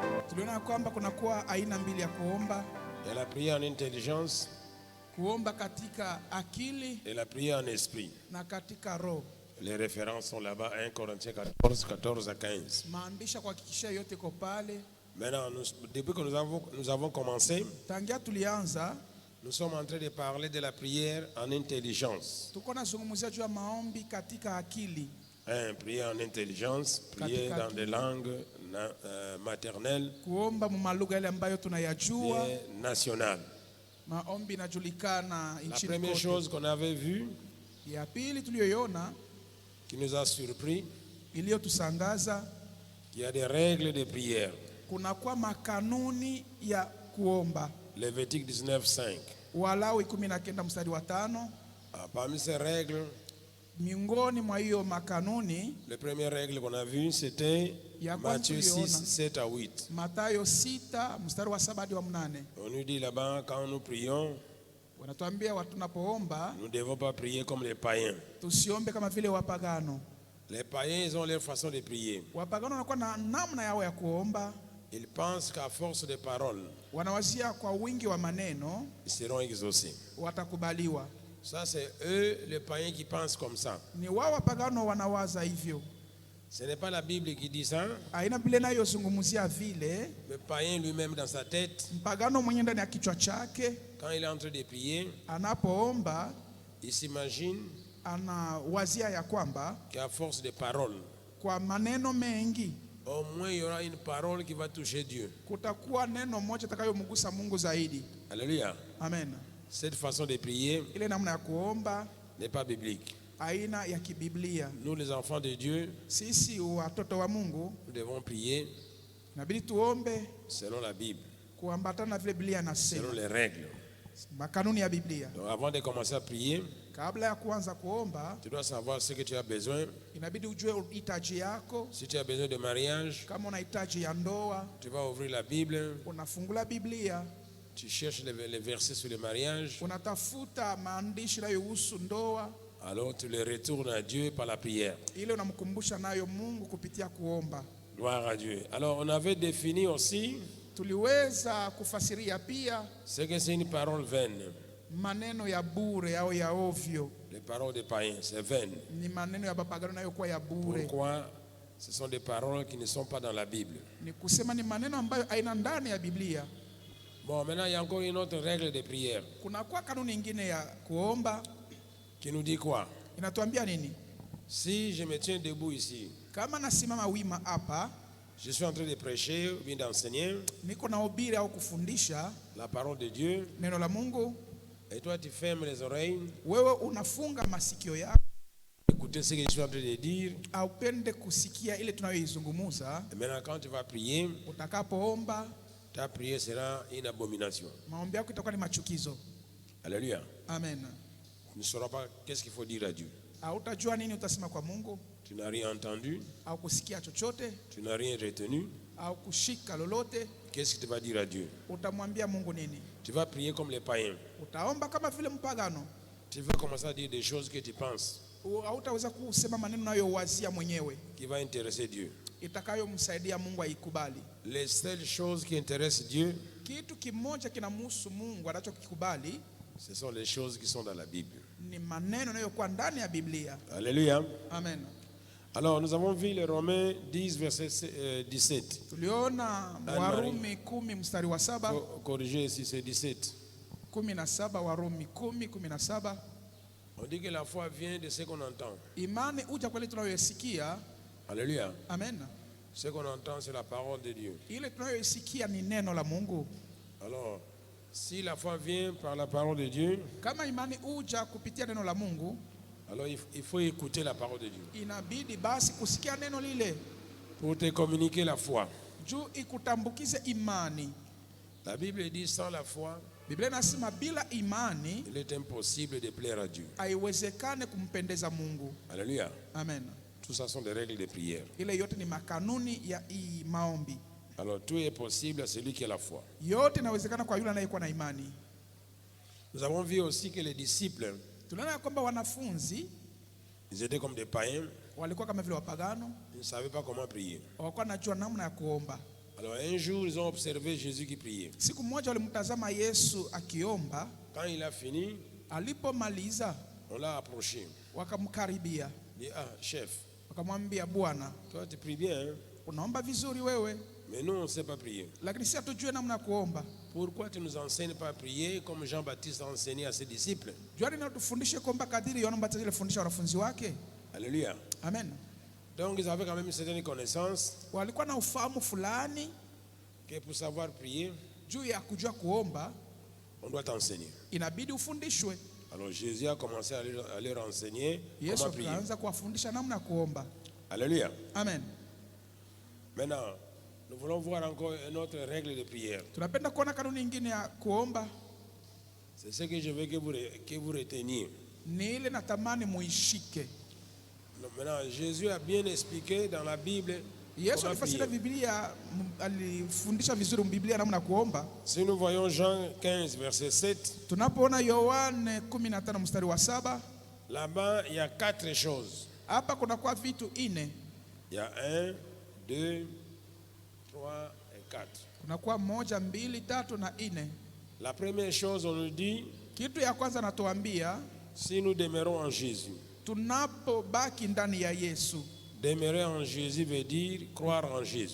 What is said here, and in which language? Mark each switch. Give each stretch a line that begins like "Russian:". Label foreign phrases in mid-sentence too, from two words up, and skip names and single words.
Swahili: Tuliona kwamba kunakuwa aina mbili ya kuomba.
French: Il y a la prière en intelligence
Swahili: Kuomba katika akili
French: et la prière en esprit.
Swahili: na katika roho.
French: Les références sont là-bas, 1 Corinthiens 14, 14 à 15.
Swahili: Maandisha kuhakikisha yote iko pale.
French: Maintenant, depuis que nous avons commencé,
Swahili: Tangia tulianza
French: nous sommes en train de parler de la prière en intelligence.
Swahili: tuko nazungumzia juu ya maombi katika akili.
French: Prière en intelligence, prière dans des langues maternelles
Swahili: Kuomba malugha yale ambayo tunayajua.
French: et nationales.
Swahili: Maombi inajulikana
French: La
Swahili: nchini
French: première
Swahili: kote.
French: chose qu'on avait vue,
Swahili: Ya pili tuliyoiona
French: qui nous a surpris,
Swahili: iliyotusangaza,
French: il y a des règles de prière.
Swahili: kunakuwa makanuni ya kuomba.
French: Lévitique 19:5.
Swahili: Walawi 19 mstari wa 5.
French: Parmi ces règles,
Swahili: Miongoni mwa hiyo makanuni,
French: la première règle qu'on a vue, c'était Matthieu 6, 7 à 8.
Swahili: Mathayo 6 mstari wa 7 hadi wa 8.
French: On nous dit là-bas, quand nous prions,
Swahili: Wanatuambia watu tunapoomba
French: nous ne devons pas prier comme les païens.
Swahili: tusiombe kama vile wapagano.
French: Les païens, ils ont leur façon de prier.
Swahili: Wapagano wanakuwa na namna yao ya kuomba.
French: Ils pensent qu'à force de paroles,
Swahili: Wanawazia kwa wingi wa maneno
French: ils seront exaucés.
Swahili: watakubaliwa.
French: Ça, c'est eux, les païens, qui pensent comme ça.
Swahili: Ni wao wapagano wanawaza hivyo.
French: Ce n'est pas la Bible qui dit ça.
Swahili: Aina Biblia inayozungumzia vile.
French: Le païen lui-même dans sa tête,
Swahili: Mpagano mwenye ndani ya kichwa chake
French: quand il est en train de prier,
Swahili: anapoomba
French: il s'imagine
Swahili: anawazia ya kwamba
French: qu'à force de paroles,
Swahili: kwa maneno mengi
French: au moins il y aura une parole qui va toucher Dieu.
Swahili: kutakuwa neno moja takayomgusa Mungu zaidi.
French: Alléluia.
Swahili: Amen.
French: Cette façon de prier
Swahili: Ile namna ya kuomba
French: n'est pas biblique.
Swahili: aina ya kibiblia.
French: Nous, les enfants de Dieu,
Swahili: Sisi watoto wa Mungu
French: nous devons prier
Swahili: inabidi tuombe
French: selon la Bible,
Swahili: kuambatana na vile Biblia inasema,
French: selon les règles.
Swahili: makanuni ya Biblia.
French: Donc avant de commencer à prier,
Swahili: Kabla ya kuanza kuomba,
French: tu dois savoir ce que tu as besoin.
Swahili: inabidi ujue hitaji yako.
French: Si tu as besoin de mariage,
Swahili: Kama una hitaji ya ndoa,
French: tu vas ouvrir la Bible,
Swahili: unafungula Biblia,
French: tu cherches les versets sur le mariage,
Swahili: unatafuta maandishi yanayohusu ndoa,
French: alors tu les retournes à Dieu par la prière.
Swahili: ile unamkumbusha nayo Mungu kupitia kuomba.
French: Gloire à Dieu. Alors on avait défini aussi
Swahili: Tuliweza kufasiria pia
French: ce que c'est une parole vaine.
Swahili: maneno ya bure au ya ovyo.
French: Les paroles des païens, c'est vaine.
Swahili: Ni maneno ya bapagano nayokuwa ya bure.
French: Pourquoi? Ce sont des paroles qui ne sont pas dans la Bible.
Swahili: Ni kusema ni maneno ambayo haina ndani ya Biblia.
French: Bon, maintenant il y a encore une autre règle de prière
Swahili: Kunakuwa kanuni nyingine ya kuomba.
French: qui nous dit quoi?
Swahili: Inatuambia nini?
French: Si je me tiens debout ici,
Swahili: Kama nasimama wima hapa,
French: je suis en train de prêcher ou bien d'enseigner
Swahili: niko nahubiri au kufundisha
French: la parole de Dieu,
Swahili: neno la Mungu,
French: et toi tu fermes les oreilles,
Swahili: wewe unafunga masikio yako,
French: écoutez ce que je suis en train de dire.
Swahili: aupende kusikia ile tunayoizungumza.
French: Et maintenant quand tu vas prier,
Swahili: Utakapoomba,
French: ta prière sera une abomination.
Swahili: maombi yako itakuwa ni machukizo.
French: Alléluia.
Swahili: Amen.
French: Tu ne sauras pas qu'est-ce qu'il faut dire à Dieu.
Swahili: Hautajua nini utasema kwa Mungu,
French: Tu n'as rien entendu,
Swahili: au kusikia chochote,
French: tu n'as rien retenu.
Swahili: au kushika lolote.
French: Qu'est-ce que tu vas dire à Dieu?
Swahili: Utamwambia Mungu nini?
French: Tu vas prier comme les païens.
Swahili: Utaomba kama vile mpagano.
French: Tu vas commencer à dire des choses que tu penses
Swahili: Hautaweza kusema maneno unayowazia mwenyewe
French: qui va intéresser Dieu.
Swahili: itakayomsaidia Mungu aikubali.
French: Les seules choses qui intéressent Dieu,
Swahili: Kitu kimoja kinamhusu Mungu anachokikubali
French: ce sont les choses qui sont dans la Bible.
Swahili: ni maneno yanayokuwa ndani ya Biblia.
French: Alléluia.
Swahili: Amen.
French: Alors nous avons vu les Romains 10 verset 17.
Swahili: Tuliona Warumi 10 mstari wa 7.
French: Corrigez ici, c'est 17.
Swahili: 17, Warumi 10:17.
French: On dit que la foi vient de ce qu'on entend.
Swahili: Imani uja kwa ile tunayoisikia.
French: Alléluia.
Swahili: Amen.
French: Ce qu'on entend, c'est la parole de Dieu.
Swahili: Ile tunayoisikia ni neno la Mungu.
French: Alors, si la foi vient par la parole de Dieu,
Swahili: Kama imani uja kupitia neno la Mungu,
French: alors il faut écouter la parole de Dieu
Swahili: inabidi basi kusikia neno lile
French: pour te communiquer la foi.
Swahili: juu ikutambukize imani.
French: La Bible dit sans la foi,
Swahili: Biblia inasema bila imani
French: il est impossible de plaire à Dieu.
Swahili: haiwezekane kumpendeza Mungu.
French: Alléluia.
Swahili: Amen.
French: Tout ça sont des règles de prière.
Swahili: Ile yote ni makanuni ya maombi.
French: Alors tout est possible à celui qui a la foi.
Swahili: Yote inawezekana kwa yule anayekuwa na imani.
French: Nous avons vu aussi que les disciples,
Swahili: Tunaona kwamba wanafunzi
French: ils étaient comme des païens,
Swahili: walikuwa kama vile wapagano,
French: ils ne savaient pas comment prier.
Swahili: hawakuwa najua namna ya kuomba.
French: Alors un jour, ils ont observé Jésus qui priait.
Swahili: Siku moja walimtazama Yesu akiomba.
French: Quand il a fini,
Swahili: Alipomaliza
French: on l'a approché.
Swahili: wakamkaribia.
French: Il dit, ah, chef,
Swahili: Wakamwambia, Bwana,
French: toi tu pries bien, hein?
Swahili: unaomba vizuri wewe,
French: Mais nous on ne sait pas prier.
Swahili: lakini si hatujue namna ya kuomba.
French: Pourquoi tu ne nous enseignes pas à prier comme Jean-Baptiste a enseigné à ses disciples?
Swahili: Juani na tufundishe kuomba kadiri Yohana Mbatizaji alifundisha wanafunzi wake.
French: Alléluia.
Swahili: Amen.
French: Donc ils avaient quand même une certaine connaissance
Swahili: Walikuwa na ufahamu fulani
French: que pour savoir prier,
Swahili: juu ya kujua kuomba
French: on doit enseigner.
Swahili: inabidi ufundishwe.
French: Alors Jésus a commencé à leur enseigner
Swahili: Yesu
French: comment prier.
Swahili: akaanza kuwafundisha namna ya kuomba.
French: Alléluia.
Swahili: Amen.
French: Maintenant, nous voulons voir encore une autre règle de prière.
Swahili: Tunapenda kuona kanuni nyingine ya kuomba.
French: C'est ce que je veux que vous reteniez.
Swahili: Ni ile natamani muishike.
French: Maintenant, Jésus a bien expliqué dans la Bible
Swahili: Yesu
French: comment
Swahili: alifasiri
French: prier.
Swahili: Biblia, alifundisha vizuri Biblia namna ya kuomba.
French: Si nous voyons Jean 15, verset 7,
Swahili: Tunapoona Yohane 15 mstari wa 7,
French: là-bas, il y a 4 choses.
Swahili: hapa kuna kwa vitu 4.
French: Il y a 1, 2, 3 et 4.
Swahili: Kuna kwa 1, 2, 3 na 4.
French: La première chose, on nous dit,
Swahili: Kitu ya kwanza natuambia,
French: si nous demeurons en Jésus.
Swahili: tunapobaki ndani ya Yesu.
French: Demeurer en Jésus veut dire croire en Jésus.